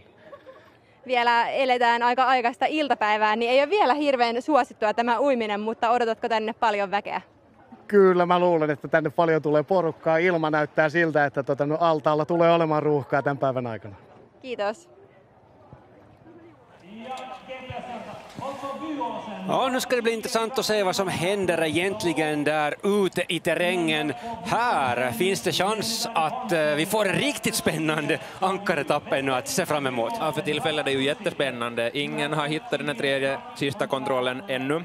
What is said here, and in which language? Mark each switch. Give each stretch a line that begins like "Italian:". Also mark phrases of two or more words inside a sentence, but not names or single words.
Finnish: Vielä eletään aika aikaista iltapäivää, niin ei ole vielä hirveän suosittua tämä uiminen, mutta odotatko tänne paljon väkeä? Kyllä, mä luulen, että tänne paljon tulee porukkaa. Ilma näyttää siltä, että altaalla tulee olemaan ruuhkaa tämän päivän aikana. Kiitos.
Swedish: Ja, nu ska det bli intressant att se vad som händer egentligen där ute i terrängen. Här finns det chans att vi får en riktigt spännande ankaretapp ännu att se fram emot. Ja, för tillfället är det ju jättespännande. Ingen har hittat den tredje sista kontrollen ännu.